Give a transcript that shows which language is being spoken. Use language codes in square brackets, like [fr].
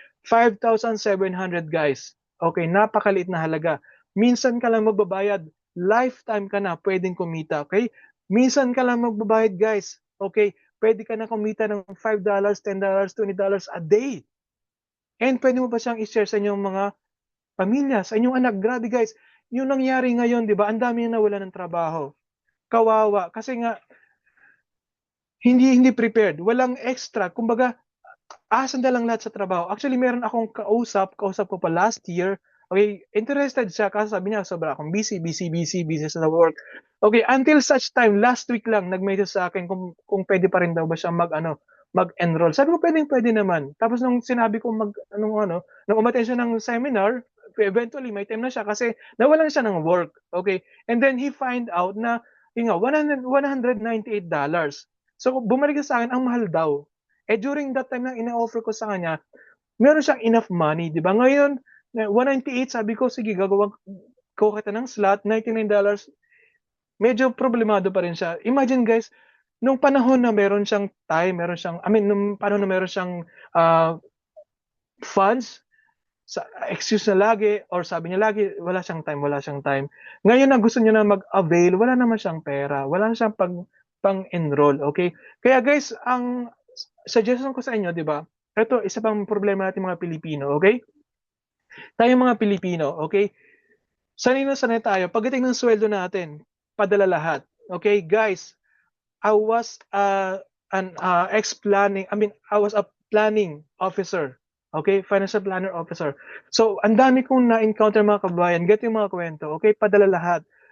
[tl] 5,700 guys. Okay, napakaliit na halaga. Minsan ka lang magbabayad, lifetime ka na pwedeng kumita, okay? Minsan ka lang magbabayad guys, okay? Pwede ka na kumita ng $5, $10, $20 a day. And pwede mo pa siyang i-share sa inyong mga pamilya, sa inyong anak. Grabe guys, yung nangyari ngayon, di ba? Ang dami na nawala ng trabaho. Kawawa. Kasi nga, hindi prepared. Walang extra. Kumbaga, asan na lang lahat sa trabaho. Actually, meron akong kausap ko pa last year. Okay, interested siya kasi sabi niya, sobra akong busy sa work. Okay, until such time, last week lang, nag-message sa akin kung pwede pa rin daw ba siya mag-enroll. Sabi ko, pwede naman. Tapos nung sinabi ko nung umattend siya ng seminar, eventually may time na siya kasi nawalan siya ng work. [en] Okay, and then he find out na, yung nga, $198. [tl] So, bumalik sa akin, ang mahal daw. During that time na ina-offer ko sa kanya, meron siyang enough money, di ba? Ngayon, 198, sabi ko, sige, gagawin ko kita ng slot, $99, medyo problemado pa rin siya. Imagine guys, nung panahon na meron siyang time, nung panahon na meron siyang funds, excuse na lagi, or sabi niya lagi, wala siyang time. Ngayon na gusto niya na mag-avail, wala naman siyang pera, wala na siyang pang-enroll, okay? Kaya guys, ang suggestion ko sa inyo, di ba? Ito, isa pang problema natin mga Pilipino, okay? Tayong mga Pilipino, okay? sanay na sanay tayo. Pagdating ng sweldo natin, padala lahat. [en] Okay, guys, I was an ex-planning, I was a planning officer. Okay, financial planner officer. [tl] So, ang dami kong na-encounter mga kabayan, get yung mga kwento, okay, padala lahat.